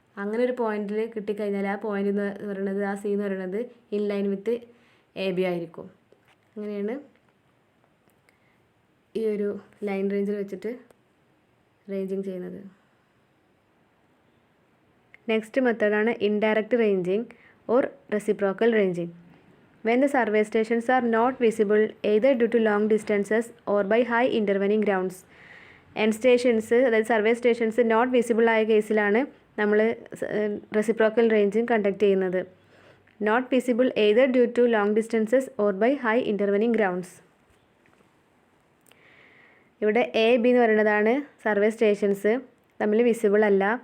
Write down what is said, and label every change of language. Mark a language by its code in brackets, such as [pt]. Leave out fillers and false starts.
[ml] അങ്ങനെ ഒരു പോയിന്റിൽ കിട്ടിക്കഴിഞ്ഞാൽ ആ പോയിന്റ് എന്ന് പറയുന്നത്, ആ സി എന്ന് പറയുന്നത് in line with a B ആയിരിക്കും. അങ്ങനെയാണ് ഈ ഒരു ലൈൻ റേഞ്ചർ വെച്ചിട്ട് റേഞ്ചിങ് ചെയ്യുന്നത്. നെക്സ്റ്റ് മെത്തേഡാണ് indirect ranging. [en] or reciprocal ranging. When the survey stations are not visible either due to long distances or by high intervening grounds. [ml] End stations, അതായത് survey stations not visible ആയ കേസിലാണ് നമ്മൾ reciprocal ranging conduct ചെയ്യുന്നത്. [en] Not visible either due to long distances or by high intervening grounds. [ml] ഇവിടെ A B എന്ന് പറയുന്നതാണ് survey stations, തമ്മിൽ visible അല്ല.